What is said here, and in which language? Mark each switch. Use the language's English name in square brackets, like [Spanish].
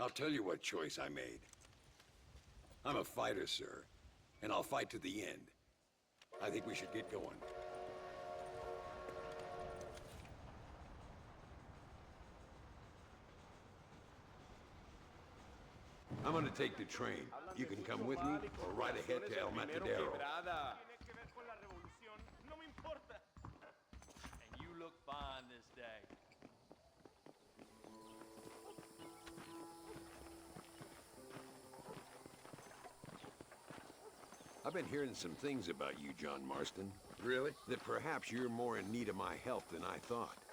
[English] I'll tell you what choice I made. I'm a fighter, sir, and I'll fight to the end. I think we should get going. I'm gonna take the train. You can come with me or ride ahead to El Matadero. [Spanish] Tiene que ver con la revolución. No me importa. [English] And you look fine this day. I've been hearing some things about you, John Marston. Really? That perhaps you're more in need of my help than I thought.